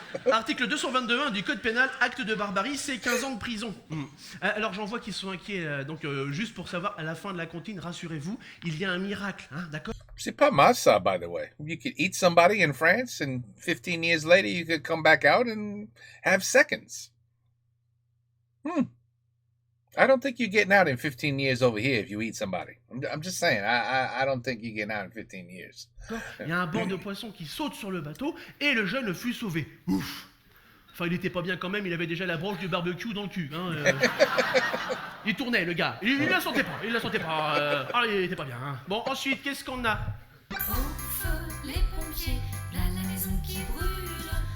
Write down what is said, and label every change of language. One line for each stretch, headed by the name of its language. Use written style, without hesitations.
French: Article 222.1 du code pénal, acte de barbarie, c'est 15 ans de prison. Alors j'en vois qui sont inquiets, donc juste pour savoir, à la fin de la comptine, rassurez-vous, il y a un miracle, hein, d'accord? C'est pas mal ça,
English: by the way. You could eat somebody in France, and 15 years later, you could come back out and have seconds. I don't think you're getting out in 15 years over here if you eat somebody. I'm just saying. I don't think you're getting out in 15 years.
French: Il y a un banc de poissons qui saute sur le bateau et le jeune fut sauvé. Ouf. Enfin, il était pas bien quand même, il avait déjà la branche du barbecue dans le cul. Hein, Il tournait, le gars. Il la sentait pas, il était pas bien. Hein. Bon, ensuite, qu'est-ce qu'on a? Au feu les pompiers, là la maison qui brûle.